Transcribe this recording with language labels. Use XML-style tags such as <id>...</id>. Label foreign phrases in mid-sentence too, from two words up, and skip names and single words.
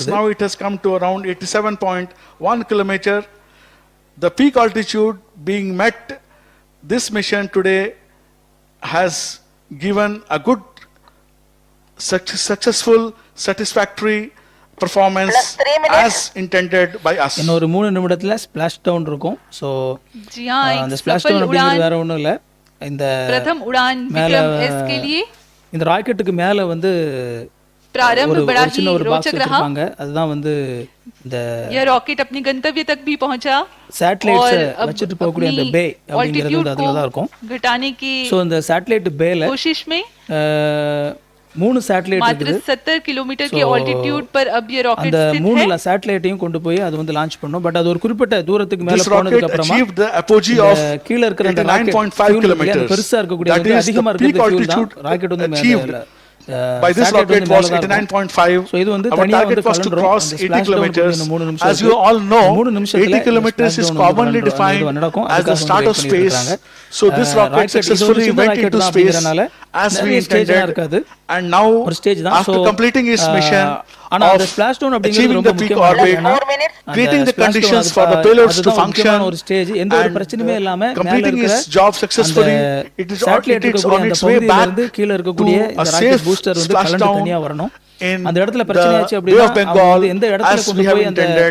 <en>Now it has come to around 87.1 kilometer. The peak altitude being met, this mission today has given a good, successful, satisfactory performance as intended by us.</en> <ta>இன்னொரு 3 நிமிடத்துல</ta> <en>splash down</en> <ta>இருக்கும். ஸோ</ta> <hi>जी हाँ,</hi> <ta>அந்த</ta> <hi>एक</hi> <ta>ஸ்பிளாஷ்</ta> <hi>सफल</hi> <ta>டவுன் அப்படிங்கிறது</ta> <hi>उड़ान</hi> <ta>வேற ஒன்றும் இல்லை. இந்த</ta> <hi>प्रथम उड़ान विक्रम एस के लिए</hi> <ta>இந்த ராக்கெட்டுக்கு மேல வந்து</ta> <hi>प्रारंभ बड़ा ही</hi> <ta>சின்ன ஒரு பாக்ஸ்</ta> <hi>रोचक रहा.</hi> <ta>வச்சிருப்பாங்க. அதுதான் வந்து இந்த</ta> <hi>यह रॉकेट अपने गंतव्य तक भी पहुंचा</hi> <ta>சேட்டலைட்ஸ்</ta> <hi>और</hi> <ta>வச்சிட்டு போகக்கூடிய அந்த பே அப்படிங்கிறது வந்து அதுல தான் இருக்கும்.</ta> <hi>घटाने की</hi> <ta>ஸோ இந்த சேட்டலைட் பேல</ta> <hi>कोशिश में</hi> <ta>3 சேட்டலைட்</ta> <hi>मात्र</hi> <ta>இருக்குது.</ta> <hi>70 किलोमीटर के ऑल्टीट्यूड पर अब ये रॉकेट</hi> <ta>அந்த</ta> <hi>स्थित</hi> <ta>3</ta> <hi>है.</hi> <ta>சேட்டலைட்டையும் கொண்டு போய் அது வந்து லான்ச் பண்ணும். பட் அது ஒரு குறிப்பிட்ட தூரத்துக்கு மேல</ta> <en>This</en> <ta>போனதுக்கு</ta> <en>rocket</en> <ta>அப்புறமா</ta> <en>achieved the apogee of</en> <ta>கீழ இருக்கிற அந்த ராக்கெட்</ta> <en>89.5 kilometers.</en> <ta>பெருசா இருக்கக்கூடிய</ta> <en>That</en> <ta>வந்து</ta> <en>is</en> <ta>அதிகமா</ta> <en>the peak</en> <ta>இருக்கிற ஃபியூல் தான்</ta> <en>altitude</en> <ta>ராக்கெட் வந்து</ta> <en>achieved</en> <ta>மேல</ta> <en>by this rocket was 89.5. Our target was to cross 80 kilometers. As you all know, 80 kilometers is commonly defined as the start of space. So this rocket successfully went into space as we intended. And now, after completing its mission of achieving the peak orbit, creating the conditions for the payloads to function, and completing its job successfully, it is on its way back to a safe splashdown in the Bay of Bengal as we have intended.</en>